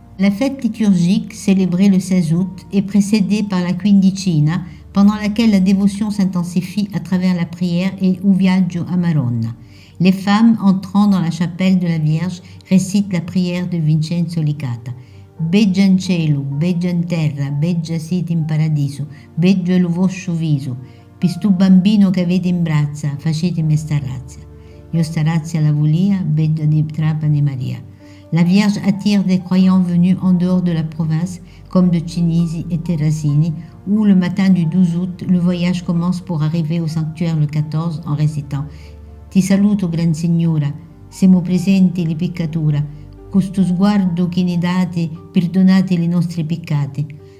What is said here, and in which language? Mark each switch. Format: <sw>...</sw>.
<fr>La fête liturgique, célébrée le 16 août, est précédée par la Quindicina, pendant laquelle la dévotion s'intensifie à travers la prière et un</fr> <scn>viaggio a Maronna.</scn> <fr>Les femmes entrant dans la chapelle de la Vierge récitent la prière de Vincenzo Licata.</fr> <scn>Beggia in cielo, beggia in terra, beggia sit in paradiso, beggia il vostro viso, pistu bambino che avete in braccia, facetemi sta razia. Io sta razia la volia, beggia di Trapani Maria.</scn> <fr>La Vierge attire des croyants venus en dehors de la province, comme de Cinisi et Terrasini, où le matin du 12 août, le voyage commence pour arriver au sanctuaire le 14 en récitant «</fr> <scn>Ti saluto, gran signora, siamo presenti le peccatura, questo sguardo che ne date, perdonate les nostri peccati ».</scn>